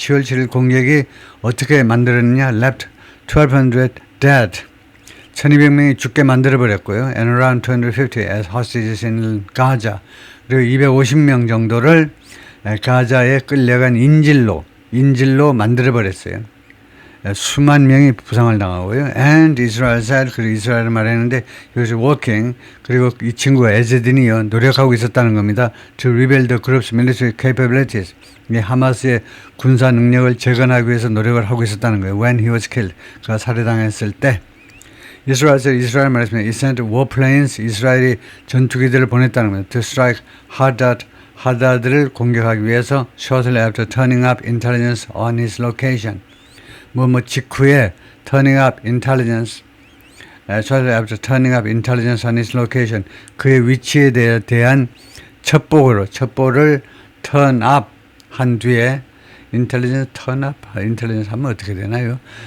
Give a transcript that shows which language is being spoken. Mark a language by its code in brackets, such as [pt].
[ko] 10월 7일 공격이 어떻게 만들었느냐? [en] left 1,200 dead. [ko] 1,200명이 죽게 만들어버렸고요. [en] and around 250 as hostages in Gaza. [ko] 그리고 250명 정도를 가자에 끌려간 인질로 만들어버렸어요. 수만 명이 부상을 당하고요. [en] And Israel said, [ko] 그리고 이스라엘을 말했는데 [en] he was working, [ko] 그리고 이 친구가 에즈딘이요 노력하고 있었다는 겁니다. [en] To rebuild the group's military capabilities. [ko] 하마스의 군사 능력을 재건하기 위해서 노력을 하고 있었다는 거예요. [en] When he was killed, [ko] 그가 살해당했을 때. 이스라엘 말했습니다. [en] He sent warplanes, [ko] 이스라엘이 전투기들을 보냈다는 겁니다. [en] To strike [ko] 하다드를 공격하기 위해서 [en] shortly after turning up intelligence on his location. 직후에 turning up intelligence on his location. [ko] 그의 위치에 대한 첩보를 [en] turn up [ko] 한 뒤에 intelligence 하면 어떻게 되나요?